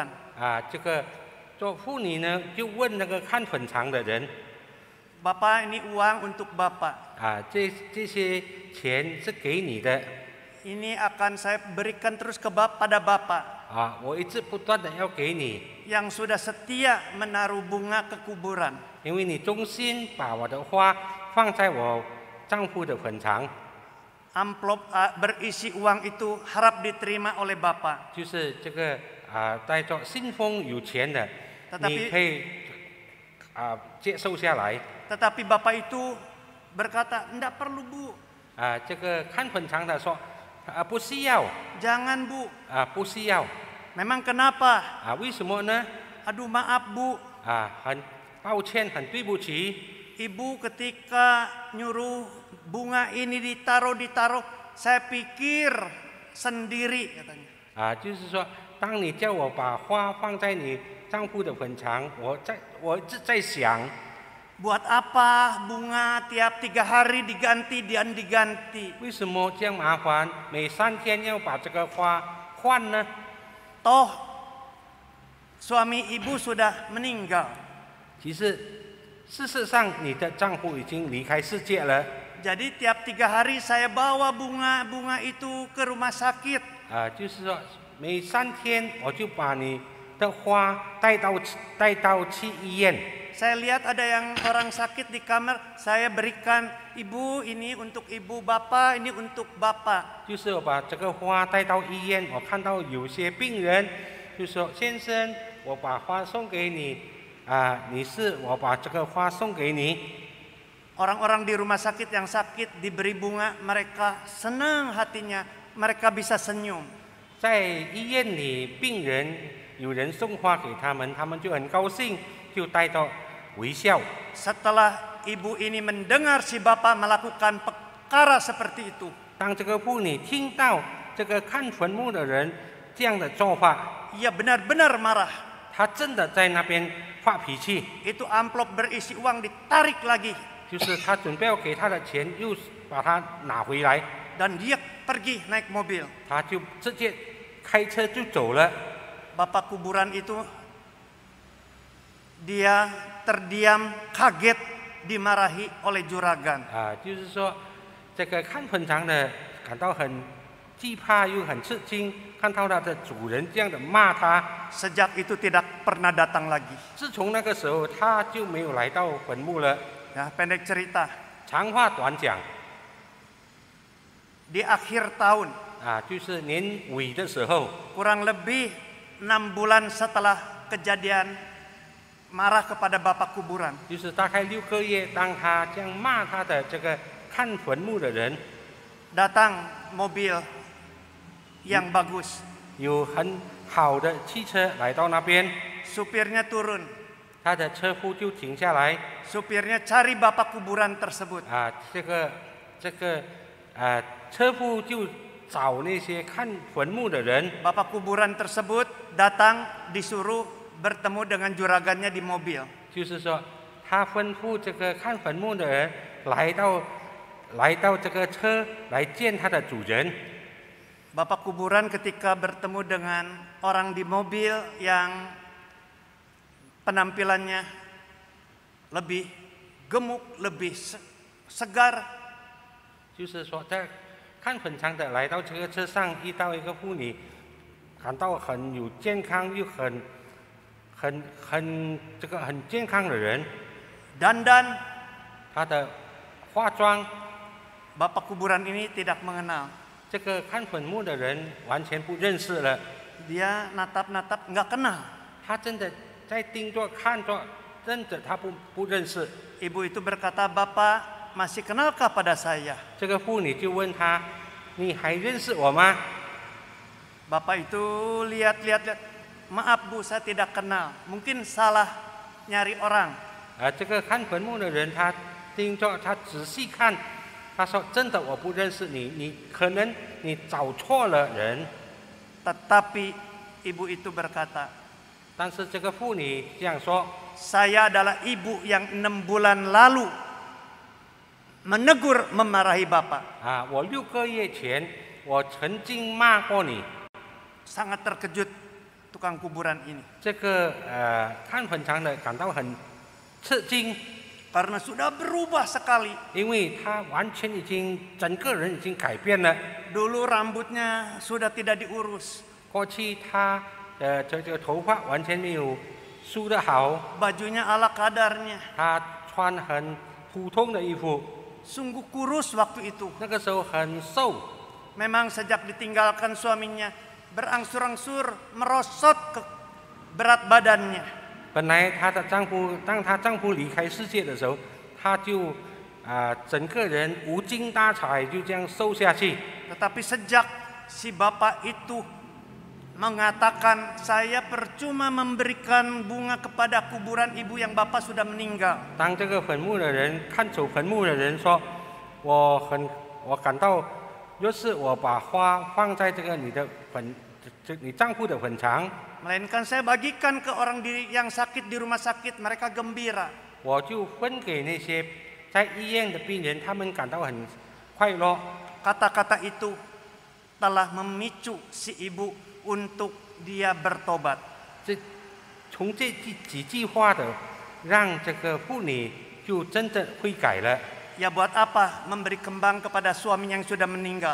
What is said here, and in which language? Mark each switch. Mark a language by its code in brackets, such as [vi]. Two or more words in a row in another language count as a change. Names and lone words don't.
[zh] 这个做妇女呢就问那个看坟场的人， [id] Bapak ini uang untuk Bapak. [zh] 这些钱是给你的， [id] Ini akan saya berikan terus pada Bapak [zh] 我一直不断的要给你， [id] yang sudah setia menaruh bunga ke kuburan. [zh] 因为你忠心把我的花放在我丈夫的坟场。 [id] Amplop berisi uang itu harap diterima oleh Bapak. [zh] 就是这个带着信封有钱的， [id] Tetapi [zh] 你可以接受下来。 [id] Tetapi Bapak itu berkata, "Enggak perlu, Bu. [zh] 这个看坟场的说，不需要， [id] Jangan, Bu." [zh] 不需要。 [id] Memang kenapa? [zh] 为什么呢？ [id] Aduh, maaf, Bu. [zh] 很抱歉，很对不起。 [id] Ibu ketika nyuruh bunga ini ditaruh, saya pikir sendiri katanya. [zh] 就是说，当你叫我把花放在你丈夫的坟场，我一直在想， [id] Buat apa bunga tiap 3 hari diganti dan diganti? [zh] 为什么这样麻烦？每3天要把这个花换呢？ [id] Toh suami ibu sudah meninggal. [zh] 其实，事实上，你的丈夫已经离开世界了。 [id] Jadi tiap 3 hari saya bawa bunga itu ke rumah sakit. [zh] 就是说，每3天我就把你的花带到去医院。 [id] Saya lihat ada yang orang sakit di kamar, saya berikan, Ibu ini untuk Ibu, Bapak ini untuk Bapak. [zh] 就是我把这个花带到医院，我看到有些病人就说：“先生，我把花送给你，女士，我把这个花送给你。” [id] Orang-orang di rumah sakit yang sakit diberi bunga, mereka senang hatinya, mereka bisa senyum. [zh] 在医院里，病人有人送花给他们，他们就很高兴，就带着微笑。 [id] Setelah ibu ini mendengar si bapak melakukan perkara seperti itu. [zh] 当这个妇女听到这个看坟墓的人这样的做法， [id] Ia benar-benar marah. [zh] 她真的在那边发脾气， [id] Itu amplop berisi uang ditarik lagi. [zh] 就是她准备要给她的钱又把它拿回来， [id] Dan dia pergi naik mobil. [zh] 她就直接开车就走了。 [id] Bapak kuburan itu dia terdiam kaget dimarahi oleh juragan. [zh] 就是说这个看坟场的感到很惧怕又很吃惊，看到他的主人这样的骂他。 [id] Sejak itu tidak pernah datang lagi. [zh] 自从那个时候，他就没有来到坟墓了。 [id] Ya, pendek cerita. [zh] 长话短讲， [id] Di akhir tahun, [zh] 就是年尾的时候， [id] kurang lebih 6 bulan setelah kejadian marah kepada bapak kuburan, [zh] 就是大概6个月，当他这样骂他的这个看坟墓的人， [id] datang mobil yang bagus. [zh] 有很好的汽车来到那边， [id] Supirnya turun. [zh] 他的车夫就停下来， [id] Supirnya cari bapak kuburan tersebut. [zh] 这个车夫就找那些看坟墓的人， [id] Bapak kuburan tersebut datang disuruh bertemu dengan juragannya di mobil. [zh] 就是说他吩咐这个看坟墓的人来到这个车来见他的主人。 [id] Bapak kuburan ketika bertemu dengan orang di mobil yang penampilannya lebih gemuk, lebih segar, [zh] 就是说在看坟场的来到这个车上遇到一个妇女，感到很有健康又很健康的人， [id] dandan, [zh] 他的化妆， [id] bapak kuburan ini tidak mengenal. [zh] 这个看坟墓的人完全不认识了， [id] Dia natap-natap nggak kenal. [zh] 他真的在盯着看着，真的他不认识。 [id] Ibu itu berkata, Bapak masih kenalkah pada saya? [zh] 这个妇女就问他：“你还认识我吗？” [id] Bapak itu lihat-lihat, maaf Bu, saya tidak kenal. Mungkin salah nyari orang. [zh] 这个看坟墓的人他盯着他仔细看，他说：“真的我不认识你，你可能你找错了人。” [id] Tetapi ibu itu berkata, [zh] 但是这个妇女这样说 [id] saya adalah ibu yang 6 bulan lalu menegur memarahi Bapak. [zh] 我6个月前我曾经骂过你。 [id] Sangat terkejut tukang kuburan ini. [zh] 这个看坟场的感到很吃惊， [id] Karena sudah berubah sekali. [zh] 因为他完全已经整个人已经改变了。 [id] Dulu rambutnya sudah tidak diurus. [zh] 过去他的这个头发完全没有梳得好， [id] Bajunya ala kadarnya. [zh] 他穿很普通的衣服， [id] Sungguh kurus waktu itu. [zh] 那个时候很瘦。 [id] Memang sejak ditinggalkan suaminya, berangsur-angsur merosot ke berat badannya. [zh] 本来当她丈夫离开世界的时候，她就整个人无精打采，就这样瘦下去。 [id] Tetapi sejak si bapak itu mengatakan, saya percuma memberikan bunga kepada kuburan ibu yang bapak sudah meninggal. [zh] 当这个坟墓的人看走坟墓的人说：“我感到，若是我把花放在这个你丈夫的坟场， [id] Melainkan saya bagikan ke orang yang sakit di rumah sakit, mereka gembira. [zh] 我就分给那些在医院的病人，他们感到很快乐。” [id] Kata-kata itu telah memicu si ibu untuk dia bertobat. [zh] 从这几句话的，让这个妇女就真正悔改了。 [id] Ya buat apa memberi kembang kepada suami yang sudah meninggal?